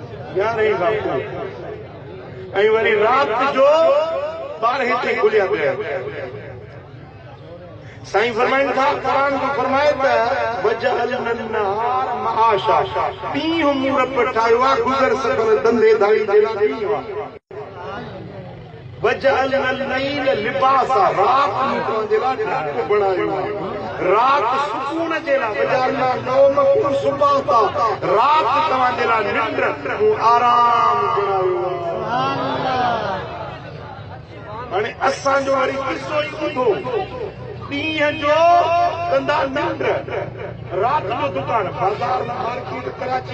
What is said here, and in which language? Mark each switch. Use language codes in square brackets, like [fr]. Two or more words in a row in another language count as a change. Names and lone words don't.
[sd] 11 खां पोइ ऐं वरी राति जो 12 ताईं खुलिया पिया साईं फरमाइनि था क़ुरान में फरमाए त [ar] وجعلنا النهار معاشا [sd] ॾींहुं मूं रब ठाहियो आहे गुज़र सफ़र धंधे धाड़ी जे लाइ ॾींहुं आहे [ar] وجعلنا الليل لباسا [sd] राति मूं तव्हांजे लाइ ढक बणायो आहे राति सुकून जे लाइ [ar] وجعلنا نومكم سباتا [sd] राति तव्हांजे लाइ निंड मूं आराम बणायो आहे हाणे असांजो वरी किसो ई ॿुधो ॾींहं जो कंदा निंड राति जो दुकान बाज़ार में मार्केट कराची